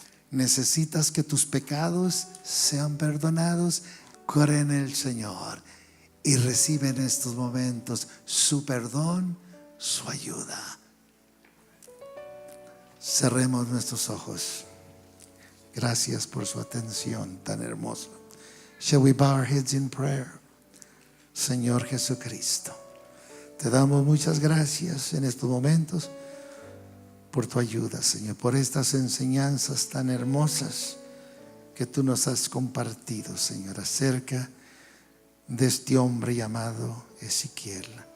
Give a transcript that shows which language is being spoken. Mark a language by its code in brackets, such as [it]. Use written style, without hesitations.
[es] Necesitas que tus pecados sean perdonados. Cree en el Señor y recibe en estos momentos su perdón, su ayuda. Cerremos nuestros ojos. Gracias por su atención tan hermosa. [en] Shall we bow our heads in prayer? [es] Señor Jesucristo, te damos muchas gracias en estos momentos por tu ayuda, Señor, por estas enseñanzas tan hermosas que tú nos has compartido, Señor, acerca de este hombre llamado Ezequiel.